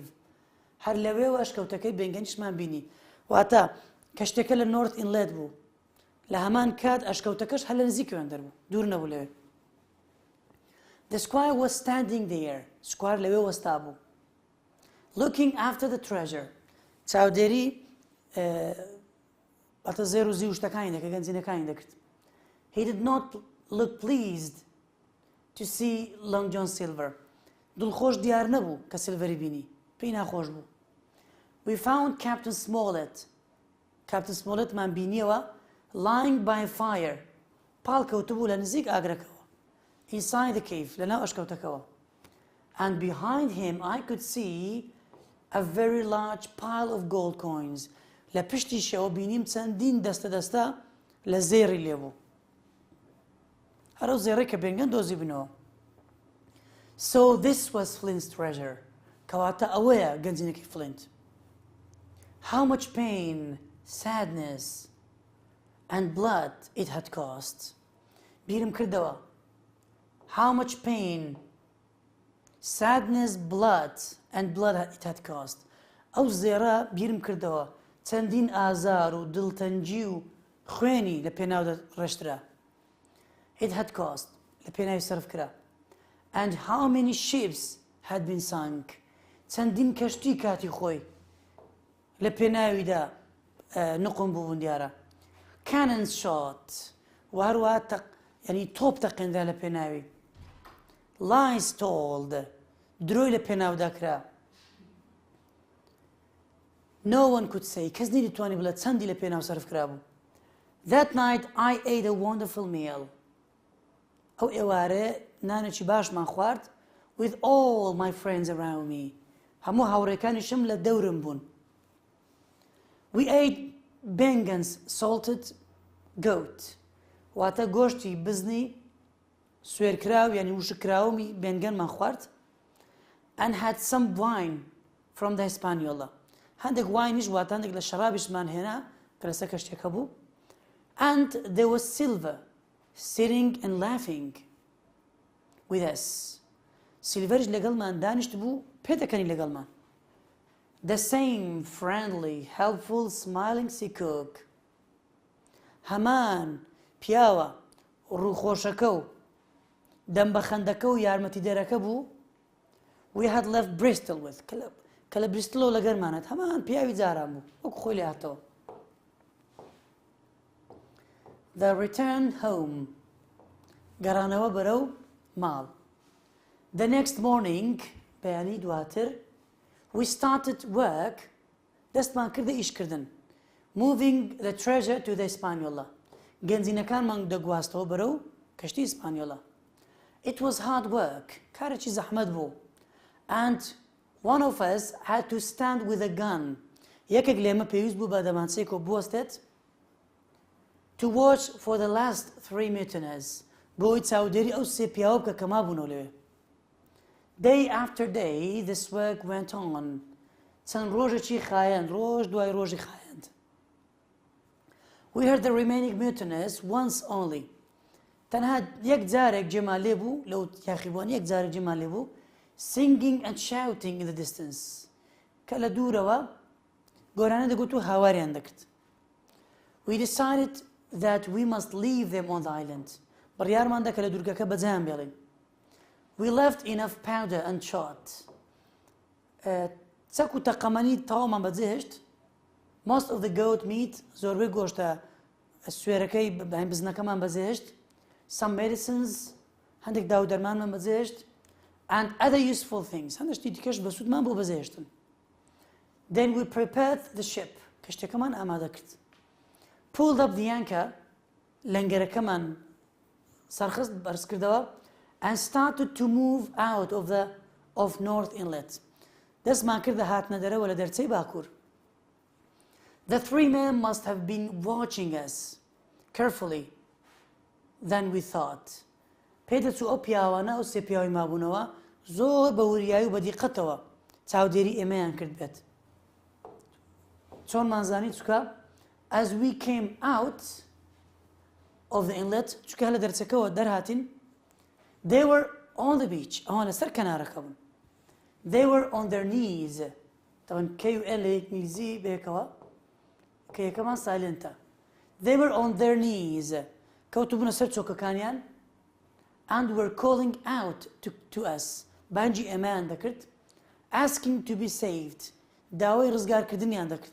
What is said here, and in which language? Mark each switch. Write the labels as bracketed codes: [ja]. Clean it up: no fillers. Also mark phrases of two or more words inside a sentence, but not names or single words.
[ckb] هەر لەوێوە ئەشکەوتەکەی بێنگەنیشمان بینی. واتە کەشتێکە لە North Inlet بوو. لە هەمان کات ئەشکەوتەکەش هەر لە نزیکەوەن دەربوو. دوور نەبوو لەوێ. [en] The squire was standing there. [ckb] سکوار لەوێ وەستا بوو. [en] Looking after the treasure. [ckb] چاودێری بەتە زێر و زی شتەکانی دەکە گەنجینەکانی دەکرد. [en] He did not look pleased to see Long John Silver. [ckb] دڵخۆش دیار نەبوو کە سیلڤەری بینی. پێی ناخۆش بوو. [en] We found Captain Smollett. Captain Smollett [ckb] مان بینیەوە [en] lying by a fire. [ckb] پاڵکەوتە بوو لە نزیک ئاگرەکەەوە. [en] Inside the cave, [ckb] لەناو ئەشکەوتەکەەوە. [en] And behind him I could see a very large pile of gold coins. [ckb] لە پشتیشەوە بینیم چەندین دەستە لە زێڕی لێبوو. هەرەو زێڕی کە بێنگەن دۆزی بنەوە. [en] So this was Flint's treasure. [ckb] کەواتە ئەوەیە گەنجینەکەی Flint. [en] How much pain, sadness and blood it had cost. [ckb] بیرم کردەوە. [en] How much pain, sadness, blood it had cost. [ckb] ئەو زێڕە بیرم کردەوە چەندین ئازار و دڵتەنجی و خوێنی لە پێناو ڕێشترا. [en] It had cost. [ckb] لە پێناوی سەرف کرا. [en] And how many ships had been sunk. [ckb] چەندین کەشتی کاتی خۆی لە پێناویدا نقم بوون دیارە. [en] Cannons shot. [ckb] وهروە یعنی تۆپ تەقێنرا لە پێناوی. [en] Lies told. [ckb] درۆی لە پێناودا کرا. [en] No one could say. [ckb] کەس نەیدەتوانی بڵێت چەندی لە پێناو سەرف کرا بوو. [en] That night I ate a wonderful meal. [ckb] ئەو ئێوارە نانێکی باشمان خوارد [en] with all my friends around me. [ckb] هەموو هاوڕێکانیشم لە دەورم بوون. [en] We ate Bengen's salted goat. [ckb] واتە گۆشتی بزنی سوێرکراو یعنی وشکراومی بێنگەنمان خوارد. [en] And had some wine from the Hispaniola. [ckb] هەندێک واینیش واتە هەندێک لە شەرابیشمان هێنا کە لەسەر کەشتێکە بوو. [en] And there was silver sitting and laughing with us. [ckb] سیلڤەرش لەگەڵمان دانیشت بوو پێدەکەنی لەگەڵمان. [en] The same friendly, helpful, smiling sea cook. [ckb] هەمان پیاوە ڕووخۆشەکە و دەمبەخەندەکە و یارمەتیدەرەکە بوو. [en] We had left Bristol with [ckb] کە لە بریستڵەوە لەگەرمانێت هەمان پیاوی جاران بوو وەکو خۆی لێ هاتەوە. [en] The return home [ckb] گەڕانەوە بەرەو ماڵ. [en] The next morning [ckb] بەیانی دواتر [en] we started work [ckb] دەستمان کردە ئیشکردن. [en] Moving the treasure to the Hispaniola [ckb] گەنجینەکانمان دەگواستەوە بەرەو کەشتی ئیسپانیۆڵە. [en] It was hard work [ckb] کارێکی زەحمەت بوو. [en] And one of us had to stand with a gun [ckb] یەکێک لێمە پێویست بوو بە دەمانچەیەکەوە بوەستێت [en] to watch for the last 3 mutineers [ckb] بۆی چاودێری ئەو سێ پیاوە بکە کە مابوونەوە لەوێ. [en] Day after day this work went on [ckb] چەند ڕۆژێکی خایەند ڕۆژ دوای ڕۆژی خایەند. [en] We heard the remaining mutineers once only [ckb] تەنها یەک جارێک جێمان لێ بوو لەو یاخیبووان یەک جارێک جێمان لێ بوو [en] singing and shouting in the distance [ckb] کە لە دوورەوە گۆرانە دەگوت و هاواریان دەکرد. [en] We decided that we must leave them on the island [ckb] بڕیارمان دا کە لە دوورگەکە بەجیان بێڵین. [en] We left enough powder and shot [ckb] چەک و تەقەمەنی تەواومان بەجێهێشت. [en] Most of the goat meat [ckb] زۆربەی گۆشتە سوێرەکەی بزنەکەمان بەجێهێشت. [en] Some medicines [ckb] هەندێک داو دەرمانمان بەجێهێشت. [en] And other useful things [ckb] هەندێکی دیکەش بەسوودمان بۆ بەجێهێشتن. [en] Then we prepared the ship [ckb] کەشتەکەمان ئامادە کرد. [en] Pulled up the anchor [ckb] لەنگەرەکەمان سەرخست بەرز کردەوە [en] and started to move out of North Inlet [ckb] دەستمان کردە هاتنە دەرەوە لە دەرچەی باکوور. [en] The 3 men must have been watching us carefully than we thought. [ckb] پێدەچوو ئەو پیاوانە ئەو سێ پیاوی مابوونەوە زۆر بە وریایی و بە دیقەتەوە چاودێری ئێمەیان کرد بێت. چۆنمان زانی چووکە [en] as we came out of the inlet [ckb] چووکە لە دەرچەکەەوە دەرهاتین [en] they were on the beach [ckb] ئەوان لەسەر کەنارەکە بوون. [en] They were on their knees [ckb] تەوەن KUL لە ئینگلیزی بەیەکەوە کە یەکەمان سایلنتە. [en] They were on their knees [ckb] کەوتبوونە سەر چۆکەکانیان [en] and were calling out to us [ckb] بانجی ئێمەیان دەکرد [en] asking to be saved [ckb] داوای ڕزگارکردنیان دەکرد.